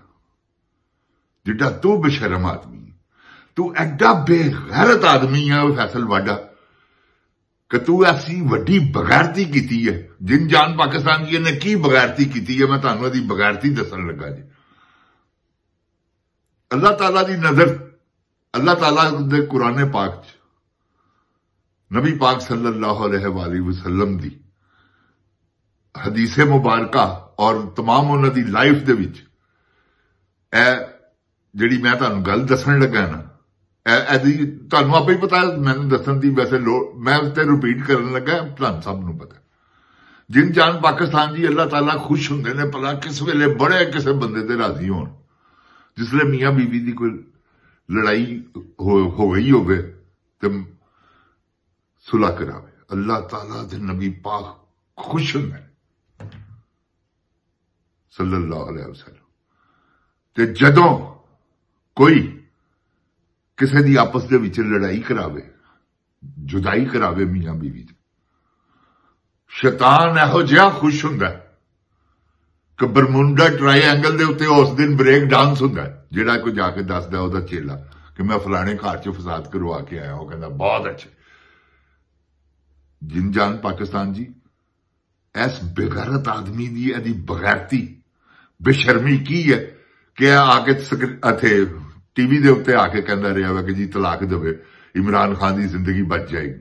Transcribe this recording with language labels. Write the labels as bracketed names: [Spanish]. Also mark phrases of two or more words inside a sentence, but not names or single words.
[Punjabi] جڈا تو بےشرم آدمی ہے، تو ایڈا بےغیرت آدمی ہے فیصل واوڈا کہ تو ایسی وڈی بےغیرتی کی ہے. جن جان پاکستان جی نے کی بےغیرتی کی ہے، میں تہانوں ایہدی بےغیرتی دسن لگا جی. اللہ تعالیٰ دی نظر، اللہ تعالیٰ دے قرآن پاک چ نبی پاک [Arabic] صلى الله عليه وسلم [Punjabi] دی حدیثِ مبارکہ اور تمام انہاں دی لائف دے وچ اے جہڑی میں تہانوں گل دسن لگا نا، ایدی تہانوں آپے ہی پتا ہے. میں نے دسن دی ویسے میں تے ریپیٹ کرن لگا، تہانوں سب نوں پتا. جن جان پاکستان جی اللہ تعالیٰ خوش ہندے نے بھلا کس ویلے بڑے کسے بندے تے راضی ہون. جسلے میاں بیوی کی کوئی لڑائی ہو گئی ہو صلح کراوے، اللہ تعالیٰ دے نبی پاک خوش ہندے [Arabic] صلى الله عليه وسلم. [Punjabi] تے جدوں کوئی کسے دی آپس دے وچ لڑائی کراوے، جدائی کراوے میاں بیوی دی، شیطان ایہو جیہا خوش ہندا کہ برمودا ٹرائینگل دے اتے اس دن [English] break dance [Punjabi] ہندا ہے. جہڑا کوئی جاکے دسدا اوہدا چیلا کہ میں فلانے گھر چ فساد کروا کے آیا, [Urdu] وہ کہتا بہت اچھے. [Punjabi] جن جان پاکستان جی اس بےغیرت آدمی دی ایہدی بےغیرتی بےشرمی کی ہے کہ آکے ایتھے ٹی وی دے اتے آکے کہندا رہیا وا کہ جی طلاق دیوے, [Urdu] عمران خان کی زندگی بچ جائے گی.